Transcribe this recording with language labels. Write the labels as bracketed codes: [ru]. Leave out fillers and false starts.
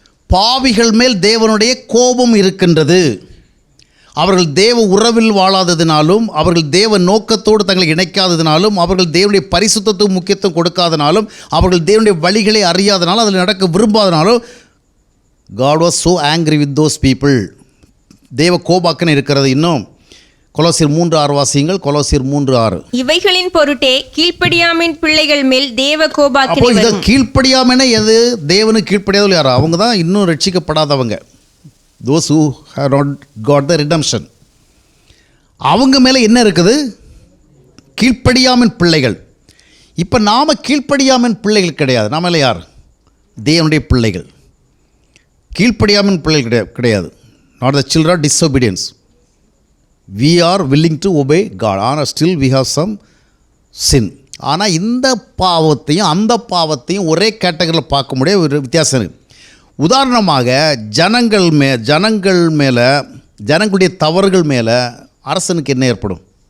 [ta] பாவிகள் மேல் தேவனுடைய கோபம் இருக்கின்றது. அவர்கள் தேவ உறவில் வாழாததினாலும், அவர்கள் தேவ நோக்கத்தோடு தங்களை இணைக்காததினாலும், அவர்கள் தேவனுடைய பரிசுத்தத்துக்கு முக்கியத்துவம் கொடுக்காதனாலும், அவர்கள் தேவனுடைய வழிகளை அறியாதனாலும், அதில் நடக்க விரும்பாதனாலும் [en] God was so angry with those people. [ta] தேவ கோபாக்கனை இருக்கிறது. இன்னும் கொலோசியர் 3:6 வாசியுங்கள். கொலோசியர் 3:6. இவைகளின் பொருட்டே கீழ்ப்படியாமின் பிள்ளைகள் மேல் தேவ கோபாக்கினை வரும். அப்போ கீழ்ப்படியாமன எது? தேவனுக்கு கீழ்ப்படியாதவர்கள் யாரோ? அவங்க தான் இன்னும் ரட்சிக்கப்படாதவங்க. [en] those who have not got the redemption. [ta] அவங்க மேலே என்ன இருக்குது? கீழ்ப்படியாமின் பிள்ளைகள். இப்போ நாம் கீழ்ப்படியாமின் பிள்ளைகள் கிடையாது. நாம் மேலே யார்? தேவனுடைய பிள்ளைகள். கீழ்ப்படியாமின் பிள்ளைகள் கிடையாது. [en] not the children of disobedience. we are willing to obey God, ஆனால் still we have some sin. [ta] ஆனால் இந்த பாவத்தையும் அந்த பாவத்தையும் ஒரே கேட்டகரியில் பார்க்க முடிய ஒரு வித்தியாசம் இருக்குது. உதாரணமாக ஜனங்கள் மேலே ஜனங்களுடைய தவறுகள் மேலே அரசனுக்கு என்ன ஏற்படும்?